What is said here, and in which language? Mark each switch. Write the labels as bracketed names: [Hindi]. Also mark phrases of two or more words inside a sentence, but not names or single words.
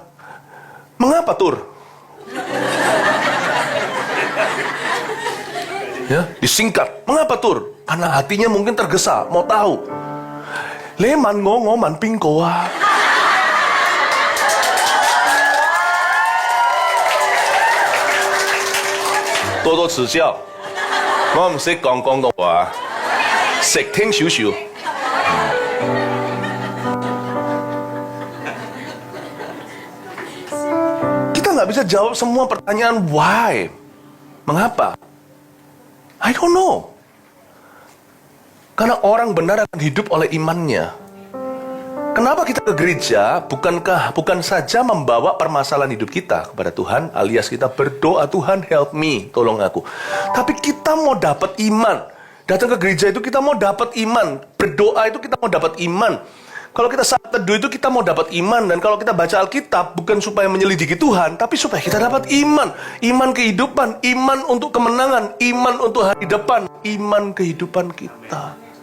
[Indonesian] Mengapa tur? Ya, disingkat. Mengapa tur? Karena hatinya mungkin tergesa, mau tahu. Leman ngoman pingkoa. Todo [Cantonese] 指教，我唔識講廣東話，識聽少少。 [Indonesian] Kita nggak bisa jawab semua pertanyaan why, mengapa. [English] I don't know. [Indonesian] Karena orang benar akan hidup oleh imannya. Kenapa kita ke gereja? Bukan saja membawa permasalahan hidup kita kepada Tuhan, alias kita berdoa, Tuhan [English] help me, [Indonesian] tolong aku. Tapi kita mau dapat iman. Datang ke gereja itu kita mau dapat iman. Berdoa itu kita mau dapat iman. Kalau kita saat teduh itu kita mau dapat iman. Dan kalau kita baca Alkitab, bukan supaya menyelidiki Tuhan, tapi supaya kita dapat iman. Iman kehidupan, iman untuk kemenangan, iman untuk hari depan, iman kehidupan kita.